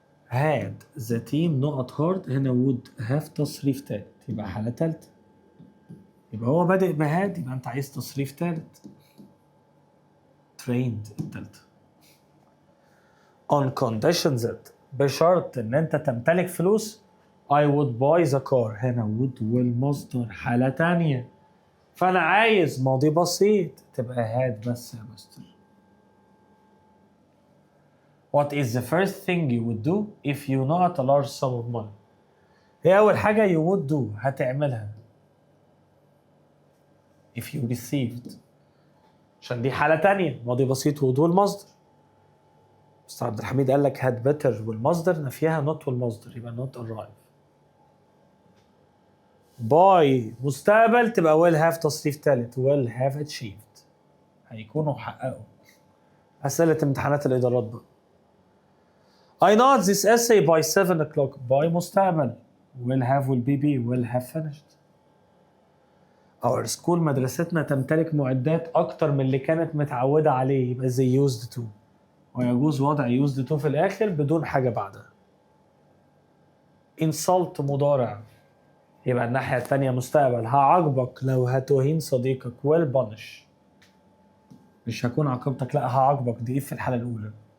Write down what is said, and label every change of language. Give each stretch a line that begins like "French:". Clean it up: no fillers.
English: had the team
Arabic: نقط hard، هنا would have تصريف تالت، يبقى حالة تالتة، يبقى هو بادئ بهاد، يبقى أنت عايز تصريف تالت. trained التالتة.
English: on conditions that
Arabic: بشرط ان انت تمتلك فلوس،
English: I would buy the car،
Arabic: هنا would والمصدر حالة تانية، فانا عايز ماضي بسيط، تبقى had بس يا مستر.
English: What is the first thing you would do if you not a large sum of money؟
Arabic: هي اول حاجة
English: you would do هتعملها if you received،
Arabic: عشان دي حالة تانية ماضي بسيط
English: would والمصدر.
Arabic: مستر عبد الحميد قال لك had better والمصدر نفيها not والمصدر، يبقى not arrive. باي مستقبل تبقى will have تصريف ثالث
English: will have achieved،
Arabic: هيكونوا حققوا. أسئلة امتحانات الإدارات بقى.
English: I not this essay by 7 o'clock، by مستقبل will have will have finished.
Arabic: Our school مدرستنا تمتلك معدات أكتر من اللي كانت متعودة عليه، يبقى
English: they used to،
Arabic: ويجوز وضع used to في الآخر بدون حاجة بعدها. insult مضارع، يبقى الناحية التانية مستقبل، هعاقبك لو هتهين صديقك
English: will punish،
Arabic: مش هكون عاقبتك، لا هعاقبك، دي في الحالة الأولى.